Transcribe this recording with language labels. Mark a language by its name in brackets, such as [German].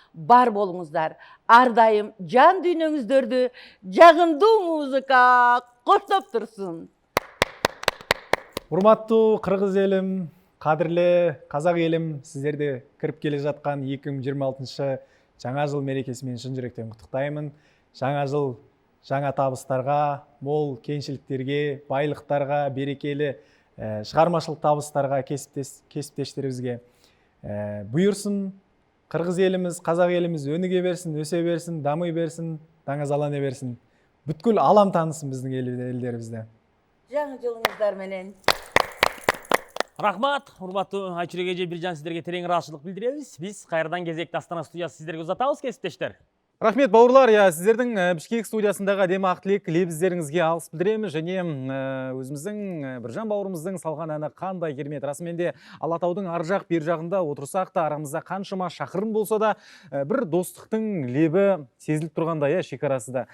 [Kyrgyz] Бар болуңуздар. Ар дайым жан дүйнөңүздөрдү жагымдуу музыка коштоп турсун. Урматтуу кыргыз элим, кадырле казак элим, сиздерди кирип келе жаткан 2026 жаңа жыл мерекеси менен чын жүрөктөн куттуктаймын. [Kazakh] Жаңа жыл жаңа табыстарга, мол кенчиликтерге, байлыктарга, берекелі шығармашылық табыстарға, кесіптештерімізге бұйырсын. Қырғыз еліміз, қазақ еліміз өніге берсін, өсе берсін, дамый берсін, даңазалана берсін. Бүткіл алам танысын біздің елдерімізде. [Kyrgyz] Жаңы жылыңыздар менен. Рахмат, урматтуу Айчүрек эже, Биржан, сиздерге терең ыраазычылык билдиребиз. Биз кайрадан кезекти Астана студиясы сиздерге узатабыз, кесиптештер. [Kazakh] Рахмет бауырлар, сіздердің Бишкек студиясындағы әдемі ақ тілек лебіздеріңізге алыс білдіреміз, және өзіміздің Биржан бауырымыздың салған әні қандай керемет. Расыменде Алатаудың ар жақ бер жағында отырсақ та, арамызда қаншама шақырым болса да, бір достықтың лебі сезіліп тұрғандай, шекарасы да.